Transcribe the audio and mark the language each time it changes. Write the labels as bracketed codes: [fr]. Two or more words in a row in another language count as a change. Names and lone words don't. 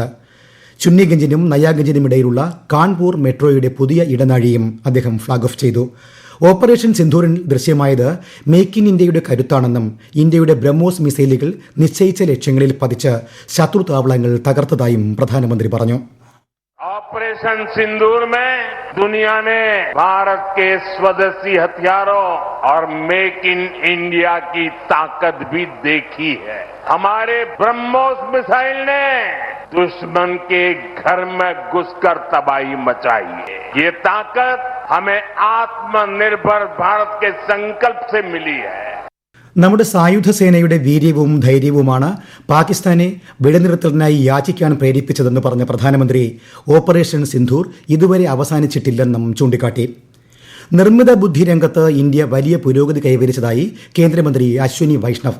[ml] ചുന്നിഗഞ്ചിനും നയാഗഞ്ചിനും ഇടയിലുള്ള കാൺപൂർ മെട്രോയുടെ പുതിയ ഇടനാഴിയും അദ്ദേഹം [en] flag off [ml] ചെയ്തു. ഓപ്പറേഷൻ സിന്ദൂറിൽ ദൃശ്യമായത് മേക്ക് ഇൻ ഇന്ത്യയുടെ കരുത്താണെന്നും ഇന്ത്യയുടെ ബ്രഹ്മോസ് മിസൈലുകൾ നിശ്ചയിച്ച ലക്ഷ്യങ്ങളിൽ പതിച്ച് ശത്രു താവളങ്ങൾ തകർത്തതായും പ്രധാനമന്ത്രി പറഞ്ഞു. [hi] ऑपरेशन सिंदूर में दुनिया ने भारत के स्वदेशी हथियारों और मेक इन इंडिया की ताकत भी देखी है. हमारे ब्रह्मोस मिसाइल ने दुश्मन के घर में घुसकर तबाही मचाई है. ये ताकत हमें आत्मनिर्भर भारत के संकल्प से मिली है. [ml] നമ്മുടെ സായുധ സേനയുടെ വീര്യവും ധൈര്യവുമാണ് പാകിസ്ഥാനെ വെടിനിർത്തലിനായി യാചിക്കാൻ പ്രേരിപ്പിച്ചതെന്ന് പറഞ്ഞ പ്രധാനമന്ത്രി ഓപ്പറേഷൻ സിന്ദൂർ ഇതുവരെ അവസാനിച്ചിട്ടില്ലെന്നും ചൂണ്ടിക്കാട്ടി. നിർമ്മിത ബുദ്ധി രംഗത്ത് ഇന്ത്യ വലിയ പുരോഗതി കൈവരിച്ചതായി കേന്ദ്രമന്ത്രി അശ്വിനി വൈഷ്ണവ്.